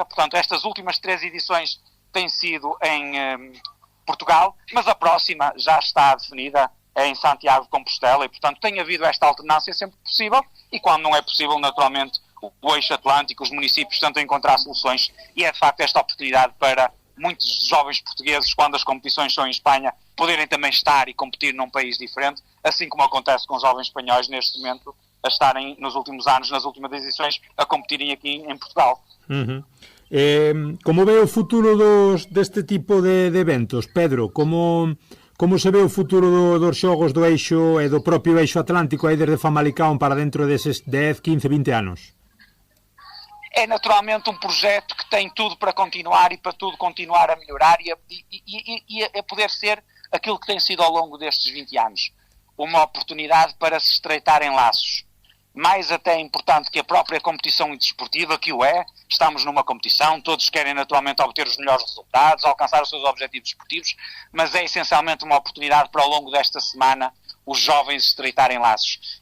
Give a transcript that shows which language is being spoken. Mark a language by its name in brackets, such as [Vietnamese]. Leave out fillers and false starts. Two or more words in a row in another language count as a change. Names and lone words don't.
[Portuguese] Portanto, estas últimas 3 edições têm sido em Portugal, mas a próxima já está definida em Santiago de Compostela e, portanto, tem havido esta alternância sempre que possível e quando não é possível, naturalmente, o eixo atlântico, os municípios tentam encontrar soluções e é de facto esta oportunidade para muitos jovens portugueses, quando as competições são em Espanha, poderem também estar e competir num país diferente, assim como acontece com os jovens espanhóis neste momento, a estarem nos últimos anos, nas últimas edições, a competirem aqui em Portugal. [Galician] Como ve o futuro deste tipo de eventos, Pedro? Como se ve o futuro dos xogos do eixo e do propio eixo atlántico aí desde Famalicão para dentro deses 10, 15, 20 anos? [Portuguese] É naturalmente um projeto que tem tudo para continuar e para tudo continuar a melhorar e a poder ser aquilo que tem sido ao longo destes 20 anos. Uma oportunidade para se estreitarem laços. Mais até importante que a própria competição desportiva, que o é, estamos numa competição, todos querem naturalmente obter os melhores resultados, alcançar os seus objetivos desportivos, mas é essencialmente uma oportunidade para ao longo desta semana os jovens estreitarem laços.